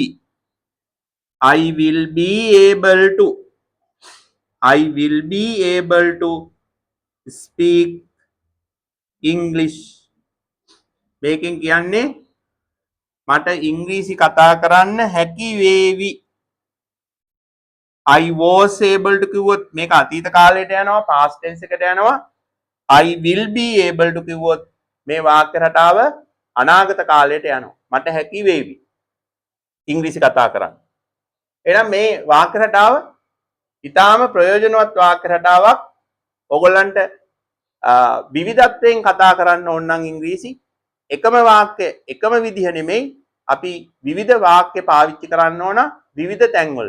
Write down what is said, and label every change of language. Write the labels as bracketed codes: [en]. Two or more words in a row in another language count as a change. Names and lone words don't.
[en] I will be able to. I will be able to speak English. [si] මේකෙන් කියන්නේ මට ඉංග්‍රීසි කතා කරන්න හැකි වේවි. [en] I was able to [si] කිව්වොත් මේක අතීත කාලයට යනවා [en] past tense [si] එකට යනවා. [en] I will be able to [si] කිව්වොත් මේ වාක්‍ය රටාව අනාගත කාලයට යනවා. මට හැකි වේවි ඉංග්‍රීසි කතා කරන්න. එහෙනම් මේ වාක්‍ය රටාව ඊටාම ප්‍රයෝජනවත් වාක්‍ය රටාවක්. ඔයගොල්ලන්ට විවිධත්වයෙන් කතා කරන්න ඕන නම් ඉංග්‍රීසි එකම වාක්‍ය එකම විදිහ නෙමෙයි අපි විවිධ වාක්‍ය පාවිච්චි කරන්න ඕන විවිධ තැන්වල.